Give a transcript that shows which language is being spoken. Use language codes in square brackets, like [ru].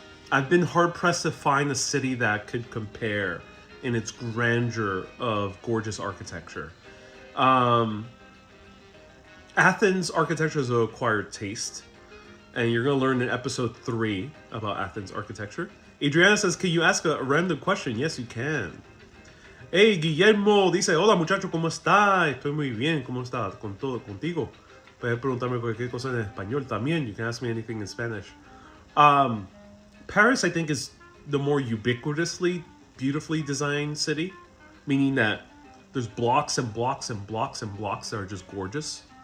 [en] I've been hard-pressed to find a city that could compare in its grandeur of gorgeous architecture. Athens architecture is an acquired taste, and you're going to learn in episode 3 about Athens architecture. Adriana says, can you ask a random question? Yes, you can. [es] Hey, Guillermo dice, hola muchacho, ¿cómo está? Estoy muy bien, ¿cómo está? Con todo, contigo. Puedes preguntarme cualquier cosa en español también. [en] You can ask me anything in Spanish. Paris, I think, is the more ubiquitously, beautifully designed city. meaning that there's blocks and blocks and blocks and blocks that are just gorgeous.